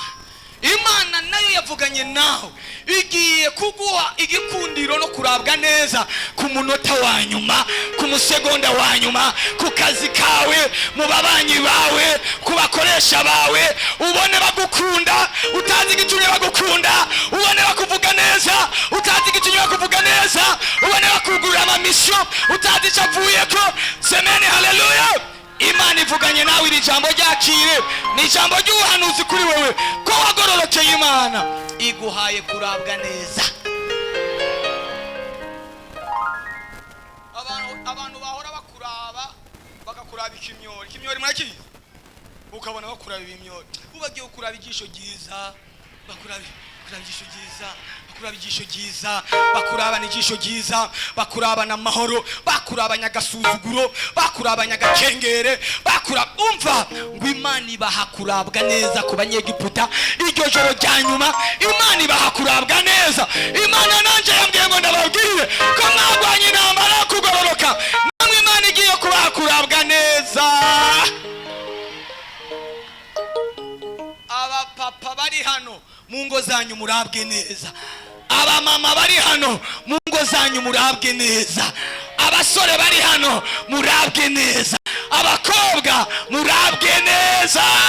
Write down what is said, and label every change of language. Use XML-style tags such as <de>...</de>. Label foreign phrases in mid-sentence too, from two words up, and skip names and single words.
<rw>Imana nayo yavuganye nawe, igiye kuguha igikundiro no kurabwa neza ku munota wa nyuma, ku musegonda wa nyuma, ku kazi kawe, mu babanyi bawe, ku bakoresha bawe. Ubone bagukunda utazi igitumye bagukunda, ubone bakuvuga neza utazi igitumye bakuvuga neza, ubone bakugurira amamisyo utazi icyo avuyeko. Semeni haleluya. Imana ivuganye nawe, iri jambo ryakire, ni ijambo ry'ubuhanuzi kuri wewe ko wagororokeye. Imana iguhaye kurabwa neza. Abantu bahora bakakuraba ikimyori murakizi, ukabona bakuraba ibimyori, ubagiye kuraba igisho giza, bakuraba igisho giza, bakuraba igisho giza, bakuraba n'igisho giza, bakuraba n'amahoro, bakuraba nyagasuzuguro, bakuraba nyagakengere, bakuraba. Umva ngo Imana ibaha kurabwa neza ku banyegiputa. Iryo joro rya nyuma Imana ibaha kurabwa neza. Imana nanje yambwiye ngo ndababwire ko mwagwanye intambara yo kugororoka, namwe Imana igiye kubaha kurabwa neza. Abapapa bari hano mu ngo zanyu murabwe neza, abamama bari hano mu ngo zanyu murabwe neza, abasore bari hano murabwe neza, abakobwa murabwe neza.</rw>